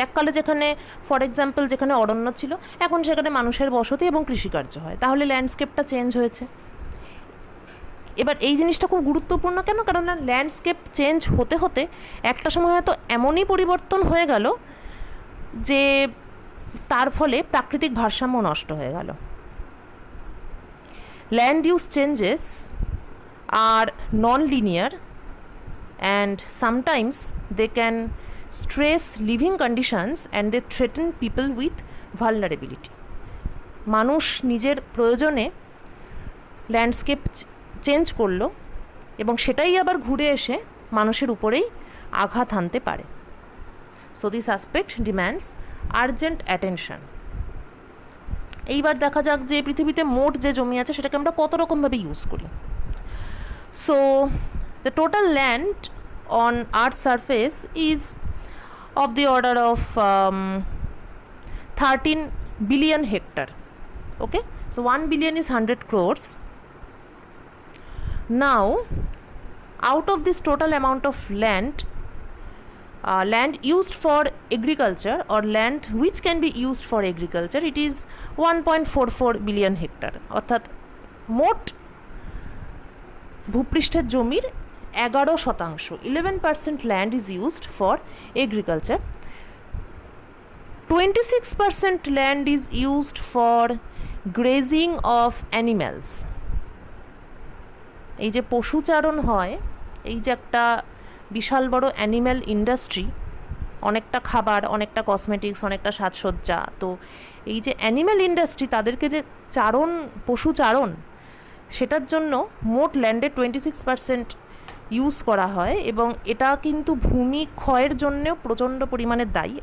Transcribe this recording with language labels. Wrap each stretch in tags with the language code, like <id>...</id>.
<bn>এককালে যেখানে</bn> <en>for example</en> <bn>যেখানে অরণ্য ছিল, এখন সেখানে মানুষের বসতি এবং কৃষিকার্য হয়, তাহলে ল্যান্ডস্কেপটা চেঞ্জ হয়েছে। এবার এই জিনিসটা খুব গুরুত্বপূর্ণ কেন? কারণ ল্যান্ডস্কেপ চেঞ্জ হতে হতে একটা সময় হয়তো এমনই পরিবর্তন হয়ে গেল যে তার ফলে প্রাকৃতিক ভারসাম্য নষ্ট হয়ে গেল। Land use changes আর non linear</bn> <en>and sometimes they can stress living conditions and they threaten people with vulnerability.</en> <bn>মানুষ নিজের প্রয়োজনে ল্যান্ডস্কেপ চেঞ্জ করলো এবং সেটাই আবার ঘুরে এসে মানুষের উপরেই আঘাত হানতে পারে।</bn> <en>So this aspect demands urgent attention.</en> <bn>এইবার দেখা যাক যে পৃথিবীতে মোট যে জমি আছে সেটাকে আমরা কত রকমভাবে ইউজ করি।</bn> <en>So the total land on Earth's surface is of the order of 13 billion hectare. Okay, so 1 billion is 100 crores. Now, out of this total amount of land, land used for agriculture or land which can be used for agriculture, it is 1.44 billion hectare.</en> <bn>অর্থাৎ মোট ভূপৃষ্ঠের জমির 11%, 11%</bn> <en>land is used for agriculture. 26% land is used for grazing of animals.</en> <bn>এই যে পশুচারণ হয়, এই যে একটা বিশাল বড় অ্যানিম্যাল ইন্ডাস্ট্রি, অনেকটা খাবার, অনেকটা কসমেটিক্স, অনেকটা সাজসজ্জা, তো এই যে অ্যানিম্যাল ইন্ডাস্ট্রি তাদেরকে যে চারণ, পশুচারণ, সেটার জন্য মোট ল্যান্ডের 26% ইউজ করা হয়, এবং এটা কিন্তু ভূমি ক্ষয়ের জন্যেও প্রচণ্ড পরিমাণে দায়ী।</bn>